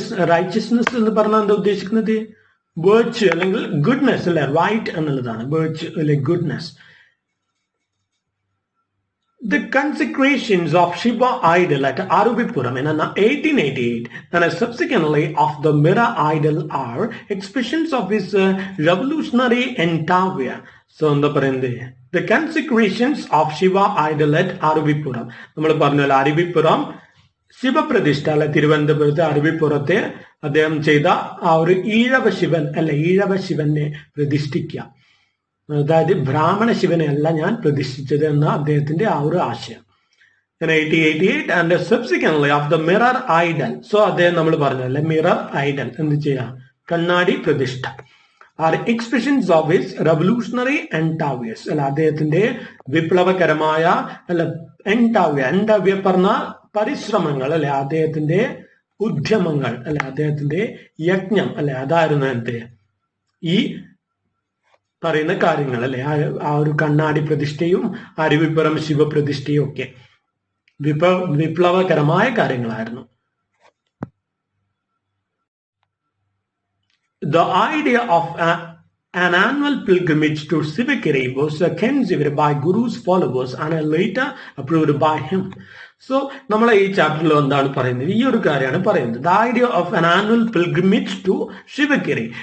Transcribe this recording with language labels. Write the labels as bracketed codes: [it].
[ml] Righteousness എന്ന് പറഞ്ഞാൽ എന്താ ഉദ്ദേശിക്കുന്നത്? വേർച്യു അല്ലെങ്കിൽ ഗുഡ്നെസ് അല്ലെ. റൈറ്റ് എന്നുള്ളതാണ് വേർച്യു അല്ലെ, goodness. [en] The consecrations of Shiva idol at Aruvipuram in 1888 and subsequently of the Mira idol are expressions of his revolutionary endeavor. [ml] So, എന്താ പറയുന്നത്? [en] The consecrations of Shiva idol at Aruvipuram. [ml] നമ്മൾ പറഞ്ഞല്ലോ അരുവിപ്പുറം ശിവപ്രതിഷ്ഠ അല്ലെ, തിരുവനന്തപുരത്ത് അരുവിപ്പുറത്തെ അദ്ദേഹം ചെയ്ത ആ ഒരു ഈഴവ ശിവൻ അല്ലെ, ഈഴവ ശിവനെ പ്രതിഷ്ഠിക്കുക. അതായത് ബ്രാഹ്മണ ശിവനെ അല്ല ഞാൻ പ്രതിഷ്ഠിച്ചത് എന്ന അദ്ദേഹത്തിന്റെ ആ ഒരു ആശയം. [en] 1888 and subsequently of the mirror idol. [ml] So അദ്ദേഹം നമ്മൾ പറഞ്ഞല്ലേ മിറർ ഐഡൽ എന്ത് ചെയ്യാം, കണ്ണാടി പ്രതിഷ്ഠ [en] are expressions of his revolutionary endeavours [ml] അല്ല, അദ്ദേഹത്തിന്റെ വിപ്ലവകരമായ അല്ല എൻഡാവിയ പറഞ്ഞ പരിശ്രമങ്ങൾ അല്ലെ, അദ്ദേഹത്തിന്റെ ഉദ്യമങ്ങൾ അല്ലെ, അദ്ദേഹത്തിന്റെ യജ്ഞം അല്ലെ, അതായിരുന്നു എന്ത് ഈ പറയുന്ന കാര്യങ്ങൾ അല്ലെ. ആ ഒരു കണ്ണാടി പ്രതിഷ്ഠയും അരുവിപ്പുറം ശിവപ്രതിഷ്ഠയും ഒക്കെ വിപ്ലവകരമായ കാര്യങ്ങളായിരുന്നു. [en] The idea of an annual pilgrimage to Sivagiri was conceived by Guru's followers and later approved by him. [ml] So, നമ്മളെ ഈ ചാപ്റ്ററിൽ എന്താണ് പറയുന്നത്? ഈ ഒരു കാര്യമാണ് പറയുന്നത്. [en] The idea of an annual pilgrimage to Sivagiri.